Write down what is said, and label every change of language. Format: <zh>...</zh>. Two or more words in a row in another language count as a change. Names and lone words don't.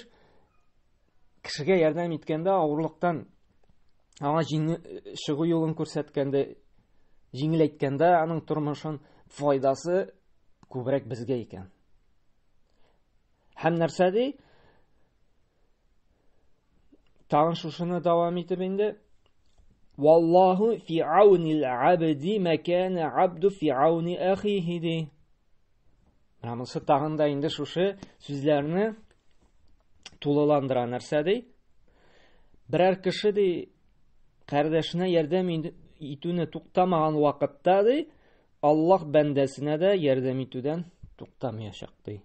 <tt>Кешегә ярдәм иткәндә, авырлыктан аңа чыгу юлын күрсәткәндә, җиңеләйткәндә, аның тормышын файдасы күбрәк безгә икән. Һәм нәрсә ди? Тагын шушыны дәвам итеп инде.</tt> <ar>والله في عون العبد ما كان العبد في عون أخيه ди.</ar> <tt>Монысы тагын да инде шушы сүзләрне тулыландыра нәрсә ди? Берәр кеше ди кардәшенә ярдәм итүне туктамаган вакытта ди, Аллаһ бәндәсенә дә ярдәм итүдән туктамаячак ди.</tt>